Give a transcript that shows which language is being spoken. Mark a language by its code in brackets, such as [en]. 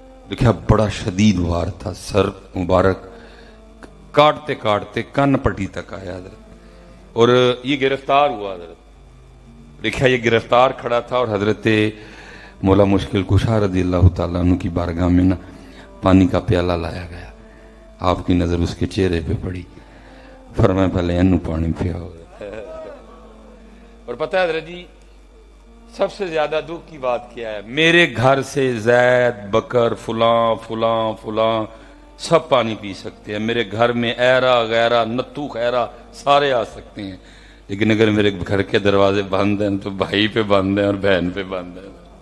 [ur] دیکھا بڑا شدید وار تھا، سر مبارک کاٹتے کاٹتے کان پٹی تک آیا حضرت، اور یہ گرفتار ہوا. حضرت دیکھا یہ گرفتار کھڑا تھا اور حضرت مولا مشکل کشا رضی اللہ تعالیٰ عنہ کی بارگاہ میں نا پانی کا پیالہ لایا گیا. آپ کی نظر اس کے چہرے پہ پڑی [pa] فرمایا پہلے اینو پانی پیاؤ. [ur] اور پتہ ہے حضرت جی سب سے زیادہ دکھ کی بات کیا ہے؟ میرے گھر سے زید بکر فلاں فلاں فلاں سب پانی پی سکتے ہیں، میرے گھر میں ایرا غیرہ نتو خیرہ سارے آ سکتے ہیں، لیکن اگر میرے گھر کے دروازے بند ہیں تو بھائی پہ بند ہیں اور بہن پہ بند ہیں.